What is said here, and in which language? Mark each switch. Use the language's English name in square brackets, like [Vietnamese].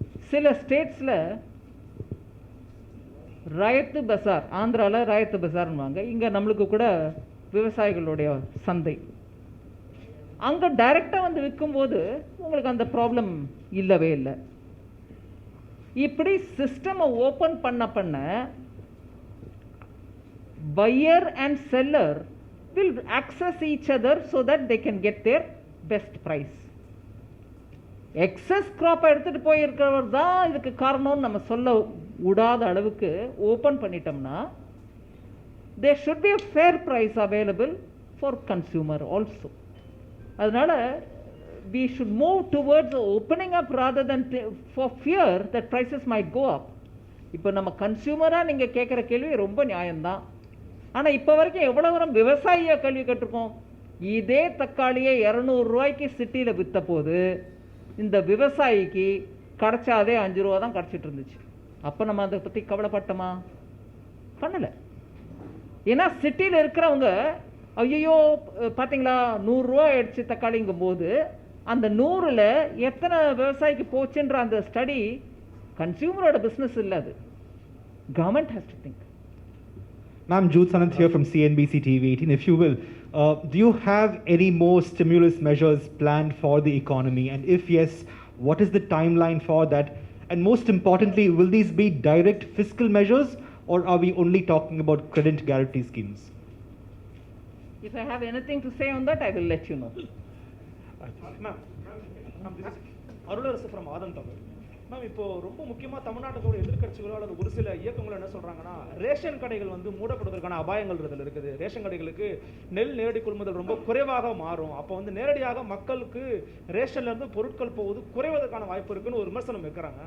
[Tamil] சில ஸ்டேட்ஸில் ராயத்து பஜார், ஆந்திராவில் ராயத்து பஜார்னுவாங்க, இங்கே நம்மளுக்கு கூட விவசாயிகளுடைய சந்தை, அங்கே டைரெக்டாக வந்து விற்கும்போது உங்களுக்கு அந்த ப்ராப்ளம் இல்லவே இல்லை. இப்படி சிஸ்டமை ஓப்பன் பண்ண [English] buyer and seller will access each other so that they can get their best price. [Tamil] Excess graph எடுத்துகிட்டு போயிருக்கிறவர் தான் இதுக்கு காரணம்னு நம்ம சொல்ல விடாத அளவுக்கு ஓப்பன் பண்ணிட்டோம்னா [English] there should be a fair price available for consumer also. [Tamil] அதனால் [English] we should move towards opening up rather than for fear that prices might go up. [Tamil] இப்போ நம்ம கன்சியூமராக நீங்கள் கேட்குற கேள்வி ரொம்ப நியாயம்தான். ஆனால் இப்போ வரைக்கும் எவ்வளோ வரும் விவசாயியாக கேள்வி கேட்டிருக்கோம். இதே தக்காளியை 200 ரூபாய்க்கு சிட்டியில் விற்ற போது இந்த விவசாயிக்கு கிடச்சாதே 5 ரூபா தான் கிடச்சிட்டு இருந்துச்சு. அப்போ நம்ம அதை பற்றி கவலைப்பட்டோமா? பண்ணலை. ஏன்னா சிட்டியில் இருக்கிறவங்க ஐயோ பார்த்தீங்களா 100 ரூபா ஆயிடுச்சு தக்காளிங்கும் போது அந்த 100ல் எத்தனை விவசாயிக்கு போச்சுன்ற அந்த ஸ்டடி கன்சியூமரோட பிஸ்னஸ் இல்லை, அது [English] Government has to think. Ma'am, Jude Sanant here from CNBC TV 18. If you will, do you have any more stimulus measures planned for the economy? And if yes, what is the timeline for that? And most importantly, will these be direct fiscal measures or are we only talking about credit guarantee schemes? If I have anything to say on that, I will let you know. [Tamil] Arularasu from Aadhan Tamil. Ma'am, இப்போ ரொம்ப முக்கியமாக தமிழ்நாட்டோட எதிர்க்கட்சிகளோ அல்லது ஒரு சில இயக்கங்களோ என்ன சொல்கிறாங்கன்னா, ration கடைகள் வந்து மூடப்படுவதற்கான அபாயங்கள் இதில் இருக்குது. ரேஷன் கடைகளுக்கு நெல் நேரடி கொள்முதல் ரொம்ப குறைவாக மாறும். அப்போ வந்து நேரடியாக மக்களுக்கு ரேஷன்லேருந்து பொருட்கள் போவது குறைவதற்கான வாய்ப்பு இருக்குன்னு ஒரு விமர்சனம் வைக்கிறாங்க.